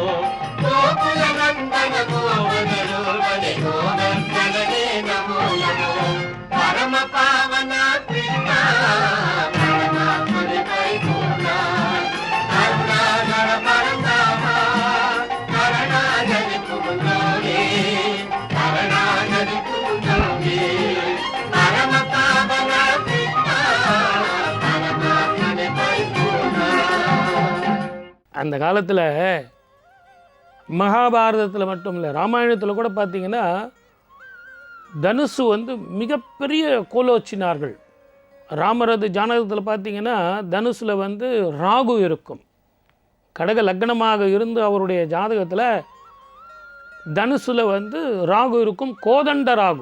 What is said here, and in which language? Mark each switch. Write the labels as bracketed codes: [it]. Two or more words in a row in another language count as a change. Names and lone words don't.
[kn] ಗೋಕುಲ ನಂದನ ಮೋಹನ ರೂಪನೆ ಗೋವರ್ಧನನೇ ನಮೋ ನಮೋ ಪರಮ ಪಾವನ ಕೃಷ್ಣ ಪರಮಾತ್ಮನೆ ಪರಿಪೂರ್ಣ ಕರುಣಾಗರ ಪರಂಧಾಮ ಶರಣಾಗತಿ ಪುಗುಂದೋಮೇ ಶರಣಾಗತಿ ಪುಗುಂದೋಮೇ ಪರಮ ಪಾವನ ಕೃಷ್ಣ ಪರಮಾತ್ಮನೆ ಪರಿಪೂರ್ಣ. [ta] அந்த காலத்தில் மகாபாரதத்தில் மட்டும் இல்லை, ராமாயணத்தில் கூட பார்த்திங்கன்னா தனுசு மிகப்பெரிய கோலோச்சினார்கள். ராமரது ஜானகத்தில் பார்த்திங்கன்னா தனுசில் ராகு இருக்கும், கடக லக்னமாக இருந்து அவருடைய ஜாதகத்தில் தனுசுல ராகு இருக்கும், கோதண்ட ராகு.